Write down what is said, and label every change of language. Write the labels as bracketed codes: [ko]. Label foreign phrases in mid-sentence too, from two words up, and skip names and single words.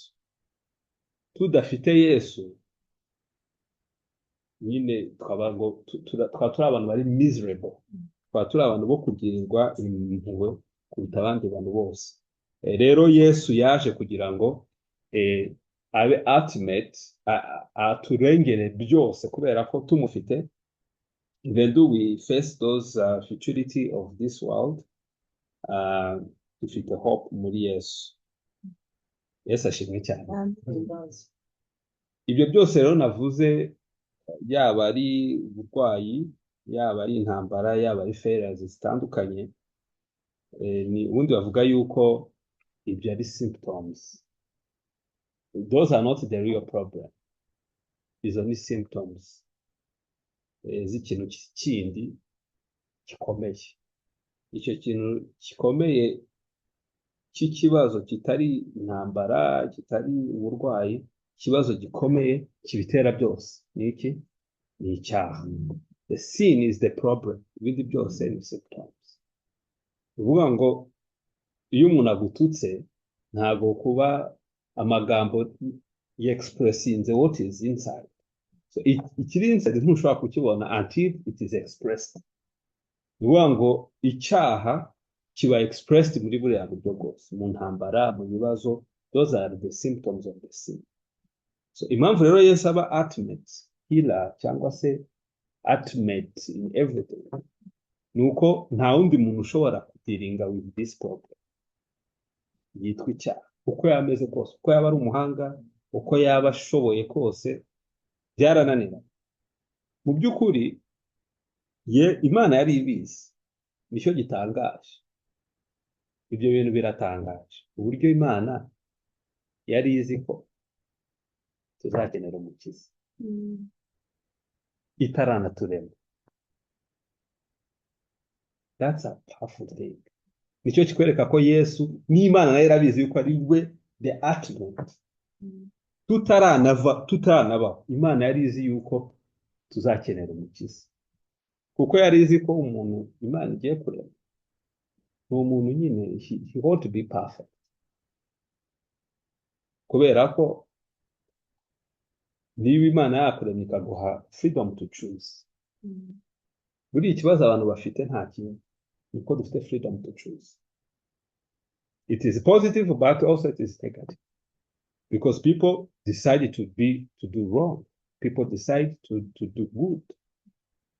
[rw] Tudafite Yesu nyine twaba turi abantu bari miserable, twaba turi abantu bo kugirirwa impuhwe kuruta abandi bantu bose. Rero Yesu yaje kugira ngo abe ultimate, aturengere byose, kubera ko tumufite, [en] even though we face those futility of this world, [rw] dufite hope muri Yesu. Yesu ashimwe cyane. Ibyo byose rero navuze, yaba ari uburwayi, yaba ari intambara, yaba ari failures zitandukanye, ni ubundi bavuga yuko ibyo ari symptoms. [en] Those are not the real problem. [rw] Izo ni symptoms z'ikintu kindi gikomeye. Icyo kintu gikomeye cy'ikibazo kitari intambara, kitari uburwayi, ikibazo gikomeye kibitera byose ni iki? Ni icyaha. [en] The sin is the problem. [rw] Ibindi byose ni symptoms. Uvuga ngo iyo umuntu agututse ntago kuba amagambo expressinze [en] what is inside. [rw] So ikiri inside ntushobora kukibona [en] until it is expressed. [rw] Uvuga ngo icyaha kiba expressed muri buriya buryo bwose, mu ntambara, mu bibazo. [en] Those are the symptoms of the sin. [rw] So impamvu rero Yesu aba [en] ultimate healer [rw] cyangwa se [en] ultimate in everything, [rw] nuko nta wundi muntu ushobora kudiringa [en] with this problem [rw] yitwa icyaha. Uko yameze kose, uko yaba ari umuhanga, uko yaba ashoboye kose, byarananira. Mu by'ukuri Imana yari ibizi. Nicyo gitangaje. Ibyo bintu biratangaje, uburyo Imana yari izi ko tuzakenera umukiza itaranaturema. [en] That's a powerful thing. [rw] Nicyo kikwereka ko Yesu n'Imana nayo yarabizi yuko ari we [en] the ultimate. [rw] Tutaranabaho Imana yari izi yuko tuzakenera umukiza, kuko yari izi ko umuntu Imana igiye kurema ni umuntu nyine [en] he ought to be perfect, [rw] kubera ko niba Imana yakuremye ikaguha [en] freedom to choose. [rw] Buri ikibazo abantu bafite nta kintu, niko dufite [en] freedom to choose. It is positive but also it is negative, because people decide to do wrong, people decide to do good.